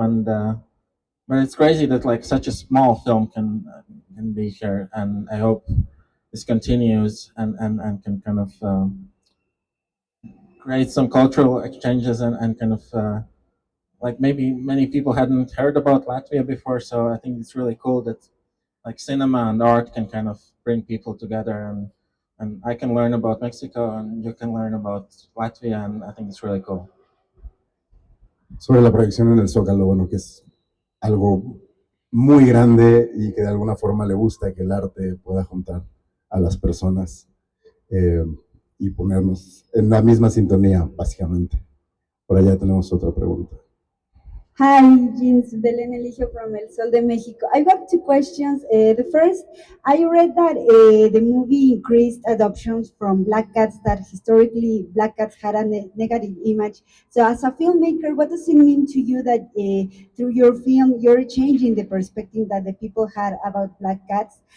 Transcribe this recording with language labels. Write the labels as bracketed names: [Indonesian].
[English] And but it's crazy that like such a small film can be here, and I hope this continues and can kind of create some cultural exchanges and kind of like maybe many people hadn't heard about Latvia before. So I think it's really cool that like cinema and art can kind of bring people together, and I can learn about Mexico and you can learn about Latvia, and I think it's really cool. [Spanish] Sobre la proyección en el Zócalo, bueno, que es algo muy grande y que de alguna forma le gusta que el arte pueda juntar a las personas y ponernos en la misma sintonía, básicamente. Por allá tenemos otra pregunta. [English] Hi, Gints Belén Eligio from El Sol de Mexico. I have two questions. The first, I read that the movie increased adoptions from black cats, that historically black cats had a negative image. So as a filmmaker, what does it mean to you that through your film, you're changing the perspective that the people had about black cats?